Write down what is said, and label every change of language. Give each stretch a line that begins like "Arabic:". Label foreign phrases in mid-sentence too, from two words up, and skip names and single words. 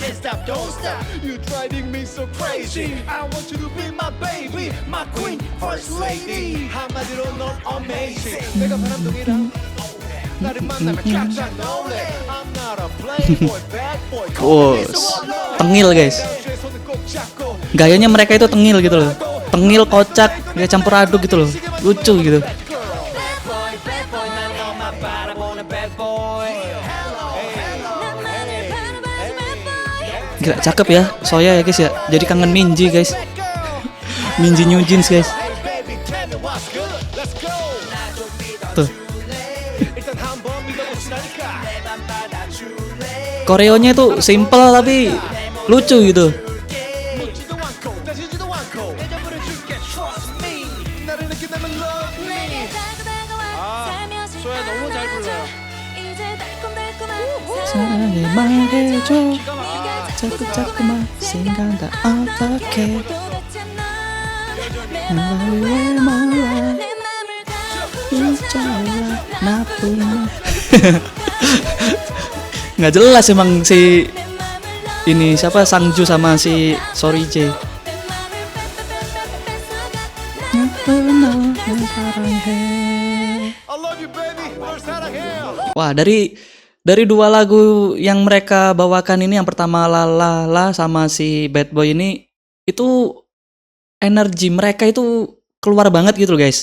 English: can't stop don't stop You driving me so crazy I want you to be my baby My queen first lady
Korean: 한마디로 넌 amazing 내가 바람둥이랑 나를 만나면 깜짝 놀래
English: I'm not a playboy bad boy
Indonesian: Tengil guys. Gayanya mereka itu tengil gitu loh. Tengil, kocak, kayak campur aduk gitu loh. Lucu gitu. Gila cakep ya Soya ya guys ya. Jadi kangen Minji guys. Minji New Jeans guys. Tuh. Koreonya itu simple tapi lucu gitu.
Korean: 소야 너무 잘 불러요. 사랑해 말해줘 자꾸만 생각나 어떡해 날 왜 몰라 잊어라 나쁜
Indonesian: nggak jelas emang si ini siapa Sangju sama si Sorry J. Wah, dari dua lagu yang mereka bawakan ini, yang pertama La La La sama si Bad Boy ini, itu energi mereka itu keluar banget gitu loh guys.